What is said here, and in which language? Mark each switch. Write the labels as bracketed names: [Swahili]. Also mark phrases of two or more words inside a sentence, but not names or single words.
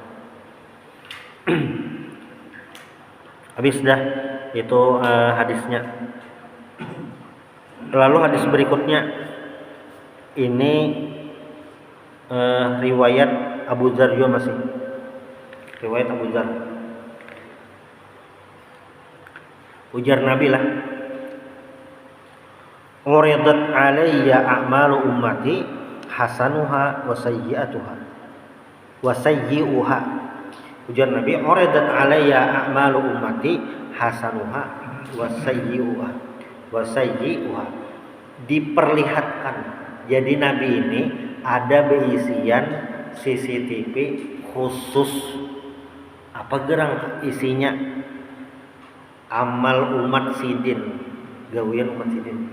[Banjar] Habis dah itu hadisnya. Lalu hadis berikutnya ini riwayat Abu Dzar juga masih. Riwayat Abu Dzar. Ujar Nabi lah. [Arabic] عرضت علي أعمال أمتي حسنها وسيئتها وسيئها. [Banjar] Ujar Nabi, [Arabic] عرضت علي أعمال أمتي حسنها وسيئها وسيئها. [Banjar] Diperlihatkan. Jadi Nabi ini ada berisian CCTV khusus. Apa gerang isinya? Amal umat sidin, gawian umat sidin.